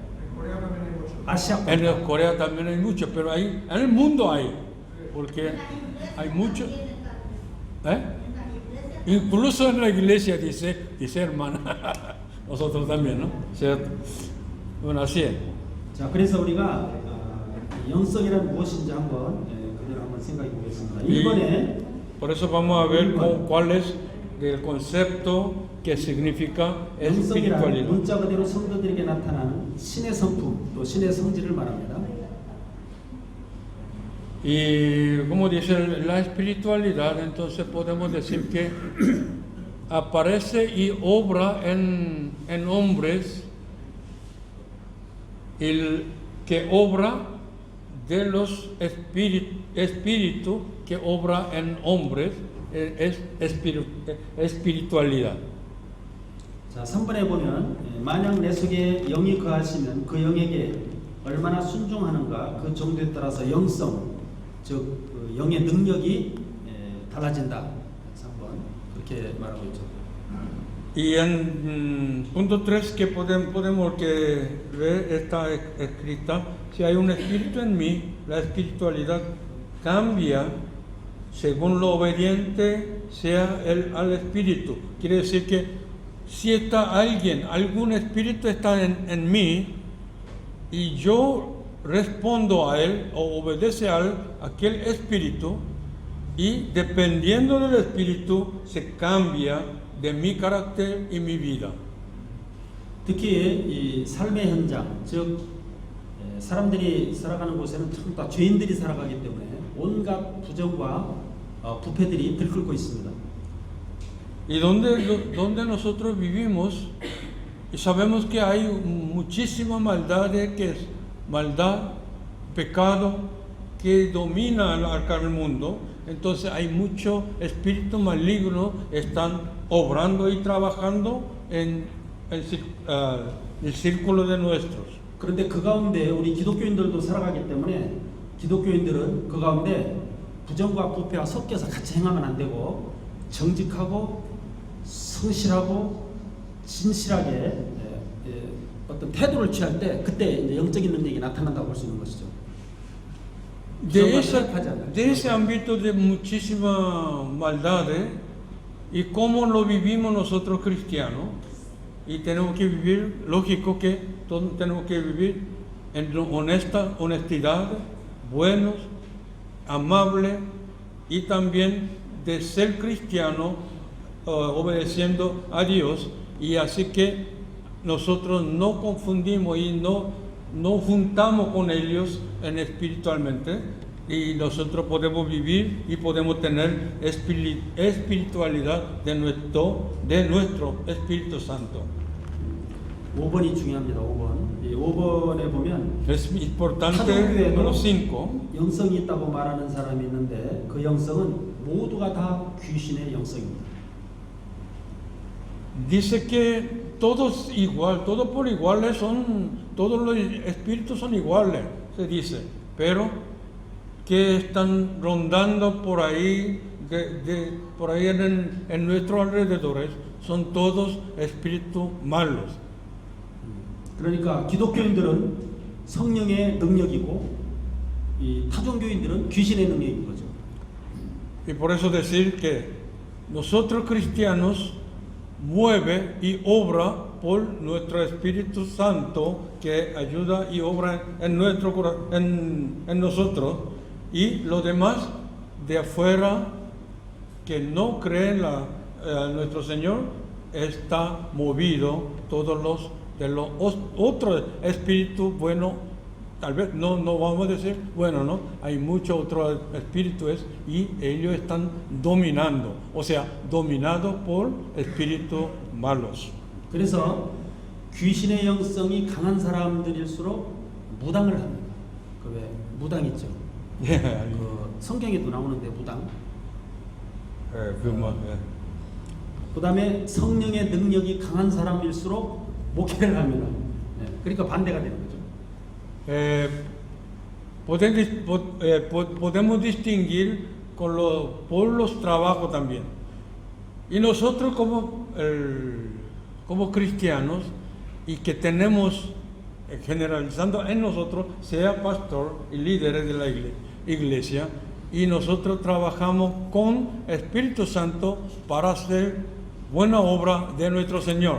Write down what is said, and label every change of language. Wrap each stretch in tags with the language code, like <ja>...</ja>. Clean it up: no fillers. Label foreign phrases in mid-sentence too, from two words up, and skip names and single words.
<es>En Corea también hay mucho. 아시아 En Corea también hay mucho, pero en el mundo hay, porque hay mucho. ¿Eh? Incluso en la iglesia dice hermana, nosotros también, ¿no? ¿Cierto? Bueno, así es.</es> <ko>자, 그래서 우리가 영성이란 무엇인지 한번 그대로 한번 생각해 보겠습니다. 1번에</ko> <es>Por eso vamos a ver cuál es el concepto que significa</es> <ko>영성이란</ko> <es>espiritualidad.</es> <ko>문자 그대로 성도들에게 나타나는 신의 성품 또 신의 성질을 말합니다.</ko> <es>Y como dice la espiritualidad, entonces podemos decir que aparece y obra en hombres, el que obra de los espíritus que obra en hombres es espiritualidad.</es> <ko>자, 3번에 보면 만약 내 속에 영이 거하시면 그 영에게 얼마나 순종하는가 그 정도에 따라서 영성 즉 그 영의 능력이 달라진다. 3번 그렇게 말하고 있죠.</ko> <es>Y en punto 3 que podemos que ver está escrita si hay un espíritu en mí, la espiritualidad cambia según lo obediente sea él al espíritu. Quiere decir que si está alguien, algún espíritu está en mí y yo respondo a él o obedece a aquel espíritu, y dependiendo del espíritu se cambia de mi carácter y mi vida.</es> <ko>특히 이 삶의 현장, 즉 사람들이 살아가는 곳에는 전부 다 죄인들이 살아가기 때문에 온갖 부정과 부패들이 들끓고 있습니다.</ko> <es>Y donde nosotros vivimos, y sabemos que hay muchísima maldad, que es maldad, pecado, que domina al mundo. Entonces hay mucho espíritu maligno están obrando y trabajando en el círculo de nuestros.</es> <ko>그런데 그 가운데 우리 기독교인들도 살아가기 때문에 기독교인들은 그 가운데 부정과 부패와 섞여서 같이 행하면 안 되고 정직하고 성실하고 진실하게 어떤 태도를 취할 때 그때 이제 영적인 능력이 나타난다고 볼 수 있는 것이죠.</ko> <es>De ese ámbito de muchísima maldad, y cómo lo vivimos nosotros cristianos, y tenemos que vivir, lógico que todos tenemos que vivir en honestidad, buenos, amables, y también de ser cristiano, obedeciendo a Dios, y así que nosotros no confundimos y no juntamos con ellos espiritualmente, y nosotros podemos vivir y podemos tener espiritualidad de nuestro Espíritu Santo.</es> <ko>5번이 중요합니다. 5번. 이 5번에 보면</ko> <es>Es importante</es> <ko>타종교에도</ko> <es>número 5.</es> <ko>영성이 있다고 말하는 사람이 있는데 그 영성은 모두가 다 귀신의 영성입니다.</ko> <es>Dice que todos igual, todos por iguales todos los espíritus son iguales, se dice, pero que están rondando por ahí, por ahí en nuestros alrededores, son todos espíritus malos.</es> <ko>그러니까 기독교인들은 성령의 능력이고 이 타종교인들은 귀신의 능력인 거죠.</ko> <es>Y por eso decir que nosotros cristianos mueve y obra por nuestro Espíritu Santo que ayuda y obra en nosotros, y los demás de afuera que no creen nuestro Señor está movido todos los de los otros espíritus buenos. Tal vez no vamos a decir bueno, no, hay muchos otros espíritus y ellos están dominando, o sea, dominados por espíritus malos.</es> <ko>그래서 귀신의 영성이 강한 사람들일수록 무당을 합니다. 그 왜 무당 있죠? 그 성경에도 나오는데 무당. 그다음에 성령의 능력이 강한 사람일수록 목회를 합니다. 그러니까 반대가 되는 거죠.</ko> <es>Podemos distinguir por los trabajos también. Y nosotros como cristianos, y que tenemos, generalizando en nosotros, sea pastor y líderes de la iglesia, y nosotros trabajamos con Espíritu Santo para hacer buena obra de nuestro Señor.</es>